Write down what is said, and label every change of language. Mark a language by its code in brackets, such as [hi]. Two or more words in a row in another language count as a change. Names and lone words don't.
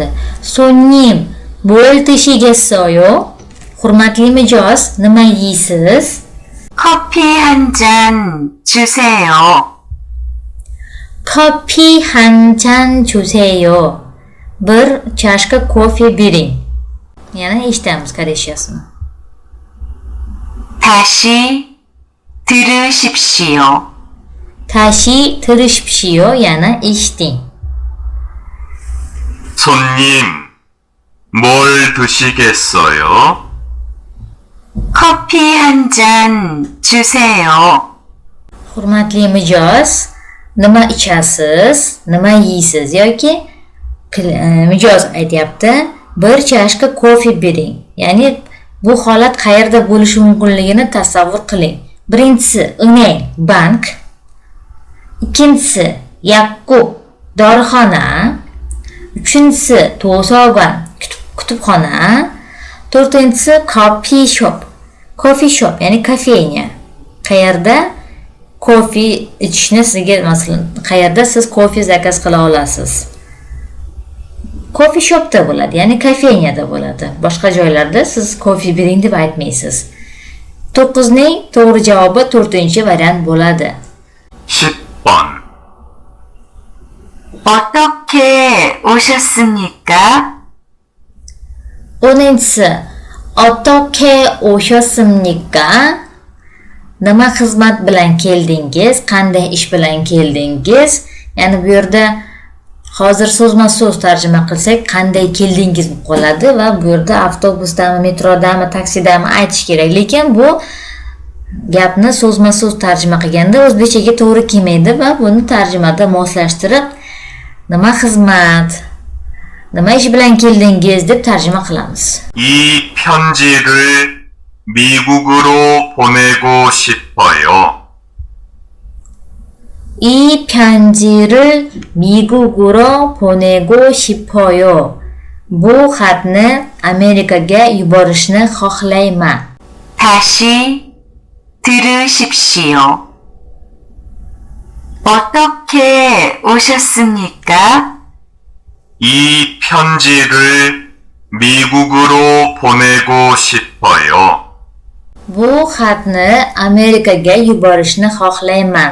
[ko] Sonnim, 뭘 드시겠어요? [uz] Hurmatli mijoz, nima yeysiz? [ko] 커피 한 잔 주세요. 커피 한 잔 주세요. [uz] Bir chashka kofe bering. Yana eshitamiz koreychasini. [ko] 다시 들으십시오. Tashi 들으십시오. [uz] yana eshiting. [ko] 손님, 뭘 드시겠어요? 커피 한 잔 주세요. [uz] Hurmatli mijoz, nima ichasiz? Nima yeysiz yoki mijoz aytyapti, bir chashka kofe bering. Ya'ni bu holat qayerda bo'lishi mumkinligini tasavvur qiling. Birinchisi 은행, bank. Ikkinchisi yakkub, dorixona. Uchinchisi to'sogon, kutubxona. To'rtinchisi [en] coffee shop. Coffee shop [uz] ya'ni kafenya. Qayerda kofe ichishni sizga, masalan, qayerda siz kofe zakaz qila olasiz? [en] Coffee shopda [uz] bo'ladi, ya'ni kafenyada bo'ladi. Boshqa joylarda siz kofe bering deb aytmaysiz. 9ning to'g'ri javobi 4-variant bo'ladi. [ko] 10번. 어떻게 오셨습니까? 10-si 어떻게 오셨습니까? [uz] Nima xizmat bilan keldingiz? Qanday ish bilan keldingiz? Ya'ni bu yerda Hozir so'zma-so'z tarjima qilsak, qanday keldingiz bo'lib qoladi va bu yerda avtobusdami, metrodami, taksidami aytish kerak. Lekin bu gapni so'zma-so'z tarjima qilganda o'zbekchaga to'g'ri kelmaydi va buni tarjimada moslashtirib, nima xizmat, nima ish bilan keldingiz deb tarjima qilamiz. [ko] 이 편지를 미국으로 보내고 싶어요. 이 편지를 미국으로 보내고 싶어요. [uz] Bu xatni Amerikaga yuborishni xohlayman. [ko] 다시 들으십시오. 어떻게 오셨습니까? 이 편지를 미국으로 보내고 싶어요. [uz] Bu xatni Amerikaga yuborishni xohlayman.